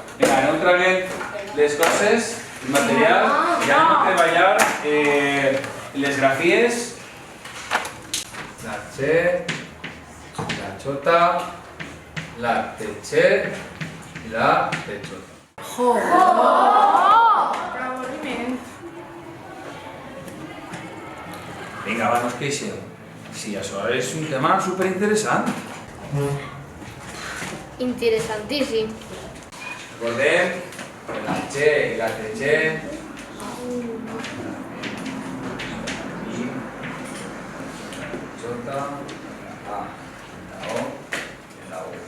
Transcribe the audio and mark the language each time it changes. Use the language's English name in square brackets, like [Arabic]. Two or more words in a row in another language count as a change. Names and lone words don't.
[Catalan] Vinga, aneu traient les coses, el material, i anem a treballar les grafies. La Che, la Chota, la Teche i la Techota. Vinga, va, no us queixeu. Sí, això és un tema superinteressant. Interessantíssim. Recordem que la Che i la Teche i Jota, A, la O i la U.